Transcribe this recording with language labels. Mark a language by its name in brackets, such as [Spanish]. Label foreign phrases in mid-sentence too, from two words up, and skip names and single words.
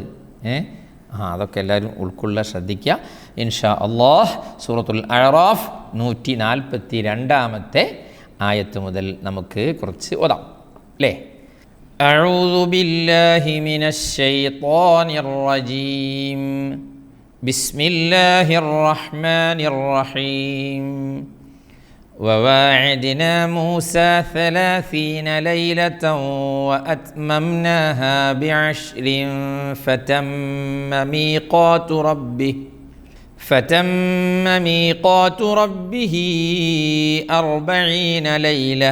[Malayalam] അതൊക്കെ എല്ലാവരും ഉൾക്കൊള്ളുക, ശ്രദ്ധിക്കുക. [Arabic] إن شاء الله [Malayalam] സൂറത്തുൽ അഅറാഫ് 142 ആയത്ത് മുതൽ നമുക്ക് കുറച്ച് ഓതാം അല്ലേ. [Arabic] أعوذ بالله من الشيطان الرجيم. بسم الله الرحمن الرحيم. وواعدنا موسى 30 ليلة وأتممناها ب10 فتم ميقات ربه 40 ليلة.